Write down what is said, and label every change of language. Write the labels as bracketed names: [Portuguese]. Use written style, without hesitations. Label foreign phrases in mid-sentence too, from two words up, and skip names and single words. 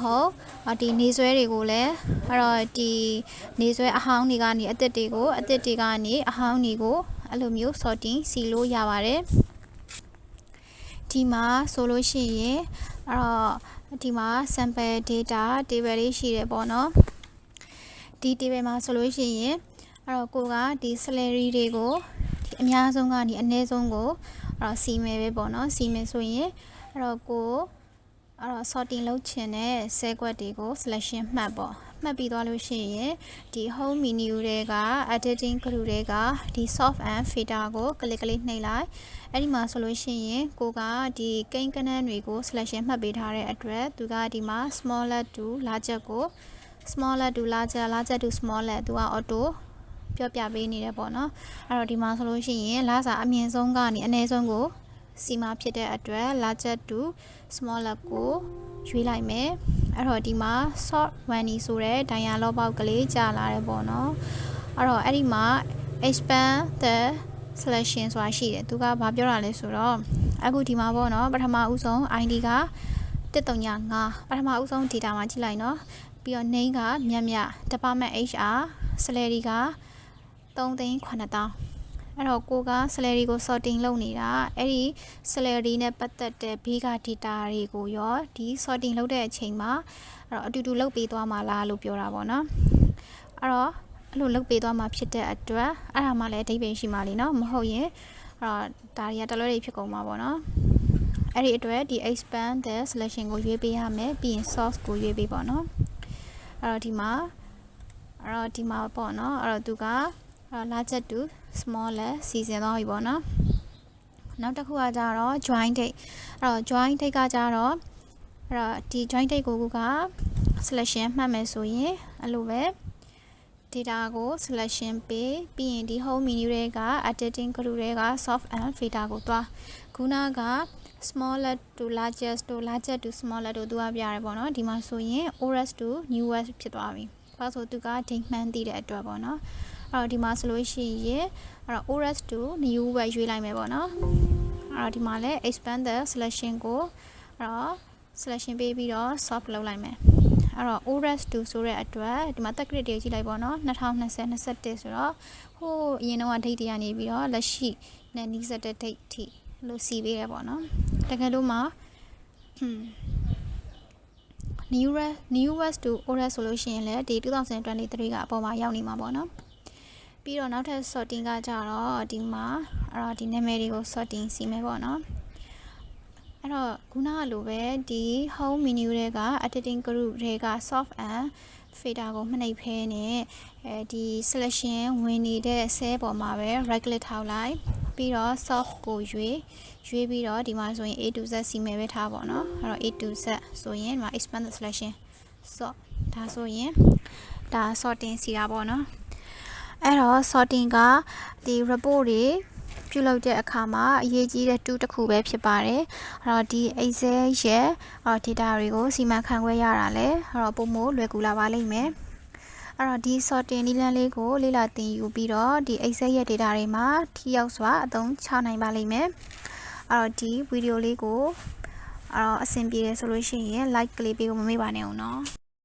[Burmese] ဟုတ်ဒီနေဆွဲတွေကိုလည်းအဲ့တော့ဒီနေဆွဲအဟောင်းတွေကနေအသစ်တွေကနေအဟောင်းတွေကိုအဲ့လိုမျိုး sorting စီလို့ရပါတယ်ဒီမှာဆိုလို့ရှိရင်အဲ့တော့ဒီမှာ [English] sample data table [Burmese] လေးရှိတယ်ပေါ့နော်ဒီ table မှာဆိုလို့ရှိရင်အဲ့တော့ကိုကဒီ salary တွေကိုဒီ အများဆုံးကနေအနည်းဆုံးကိုအဲ့တော့စီမယ်ပဲပေါ့နော်စီမယ်ဆိုရင်အဲ့တော့ကိုအဲ့တော့ sorting လုပ်ချင်တဲ့ cell ကွက်တွေကို selection မှတ်ပေါ့မှတ်ပြီးသွားလို့ရှိရင်ဒီ [English] home menu [Burmese] တွေက [English] editing group [Burmese] တွေကဒီ [English] soft and filter [Burmese] ကို click နှိပ်လိုက်အဲ့ဒီမှာဆိုလို့ရှိရင်ကိုကဒီကိန်းကနန်းတွေကို selection မှတ်ပေးထားတဲ့အတွက်သူကဒီမှာ [English] smaller to [Burmese] larger ကို [English] smaller to larger larger to smaller [Burmese] သူက auto ပြောပြပေးနေတယ်ပေါ့နော်အဲ့တော့ဒီမှာဆိုလို့ရှိရင်လာစာအမြင့် ဆုံးကနေအနည်းဆုံးကိုစီမဖြစ်တဲ့အတွက် [English] larger to smaller [Burmese] ကိုရွေးလိုက်မယ်အဲ့တော့ဒီမှာ [English] sort one [Burmese] ဆိုတဲ့ [English] dialog box [Burmese] ကလေးကြာလာတယ်ပေါ့နော်အဲ့တော့အဲ့ဒီမှာ [English] expand the selection [Burmese] ဆိုတာရှိတယ်သူကဘာပြောတာလဲဆိုတော့အခုဒီမှာပေါ့နော်ပထမဦးဆုံး ID က135ပထမဦးဆုံး data မှာကြည့်လိုက်နော်ပြီးတော့ name ကမြတ် [English] department HR salary [Burmese] က 3,900,000အဲ့တော့ကိုက salary ကို sorting လုပ်နေတာအဲ့ဒီ salary နဲ့ပတ်သက်တဲ့ [English] big data [Burmese] တွေကိုရောဒီ sorting လုပ်တဲ့အချိန်မှာအဲ့တော့အတူတူလုပ်ပေးသွားမှာ လားလို့ပြောတာပေါ့နော်အဲ့တော့အဲ့လိုလုပ်ပေးသွားမှာဖြစ်တဲ့အတွက်အဲ့ဒါမှလည်းအဓိပ္ပာယ်ရှိမှလीနော်မဟုတ်ရင်အဲ့ တော့ဒါတွေကတလွဲတွေဖြစ်ကုန်မှာပေါ့နော်အဲ့ဒီအတွက်ဒီ [English] expand the selection [Burmese] ကိုရွေးပေးရမယ်ပြီးရင် source ကိုရွေးပေးပေါ့နော်အဲ့တော့ဒီမှာပေါ့နော်အဲ့တော့သူက [English] larger to smaller [Burmese] စီစဉ်သွားပြီပေါ့နော်နောက်တစ်ခုကကြတော့ [English] join date [Burmese] အဲ့တော့ [English] join date [Burmese] ကကြတော့အဲ့တော့ဒီ [English] join date [Burmese] ကိုက selection မှတ်မယ်ဆိုရင်အဲ့လိုပဲ data ကို selection ပေးပြီးရင်ဒီ [English] home menu [Burmese] တွေက [English] editing group [Burmese] တွေက [English] soft and filter [Burmese] ကိုတွားခုနက [English] smaller to largest to larger to smaller [Burmese] တို့သူကပြရတယ်ပေါ့နော် ဒီမှာဆိုရင် [English] oldest to newest [Burmese] ဖြစ်သွားပြီဘာလို့ဆိုသူက date မှန်းသိတဲ့အတွက်ပေါ့နော်အဲ့တော့ဒီမှာဆိုလို့ရှိရင်အဲ့တော့ [English] oldest to new [Burmese] ပဲရွေးလိုက်မယ်ပေါ့နော်အဲ့တော့ဒီမှာလဲ [English] expand the selection [Burmese] ကိုအဲ့တော့ selection ပေးပြီးတော့ soft လုပ်လိုက်မယ်အဲ့တော့ [English] oldest to [Burmese] ဆိုတဲ့အတွက်ဒီမှာ တက်ဂရစ်တွေကြည့်လိုက်ပေါ့နော်2020 21ဆိုတော့ဟိုအရင်တော့ date တွေကနေပြီးတော့လက်ရှိနဲ့နီးစပ်တဲ့ date ထိလို့စီပေးရပေါ့နော်တကယ်လို့မှာ [English] newest to oldest [Burmese] ဆိုလို့ရှိရင်လည်းဒီ2023ကအပေါ်မှာရောက်နေမှာပေါ့နော်ပြီးတော့နောက်ထပ် sorting ကကြတော့ဒီမှာအဲ့တော့ဒီနာမည်တွေကို sorting စီမယ်ပေါ့နော်အဲ့တော့ခုနကလိုပဲဒီ [English] home menu [Burmese] တွေက [English] editing group [Burmese] တွေက [English] soft and filter [Burmese] ကိုမနှိပ်ဖဲနဲ့ဒီ selection ဝင်နေတဲ့ cell ပေါ်မှာပဲ [English] right click [Burmese] ထောက်လိုက်ပြီးတော့ soft ကိုရွေးပြီးတော့ဒီမှာဆိုရင် [English] A to Z [Burmese] စီမယ်ပဲထားပါတော့အဲ့တော့ [English] A to Z [Burmese] ဆိုရင်ဒီမှာ [English] expand the selection sort [Burmese] ဒါဆိုရင်ဒါ sorting စီတာပေါ့နော်အဲ့တော့ sorting ကဒီ report တွေပြုလုပ်တဲ့အခါမှာအရေးကြီးတဲ့ tool တစ်ခုပဲဖြစ်ပါတယ်အဲ့တော့ဒီ Excel ရဲ့ data တွေကိုစီမံခန့်ခွဲရတာလဲအဲ့တော့ပုံမို့လွယ်ကူလာပါလိမ့်မယ်အဲ့တော့ဒီ sorting နည်းလမ်းလေးကိုလေ့လာသင်ယူပြီးတော့ဒီ Excel ရဲ့ data တွေမှာထိရောက်စွာအသုံးချနိုင်ပါလိမ့်မယ်အဲ့တော့ဒီဗီဒီယိုလေးကိုအဲ့တော့အဆင်ပြေတယ်ဆိုလို့ရှိရင် like ကလေးပေးဖို့မမေ့ပါနဲ့အောင်နော်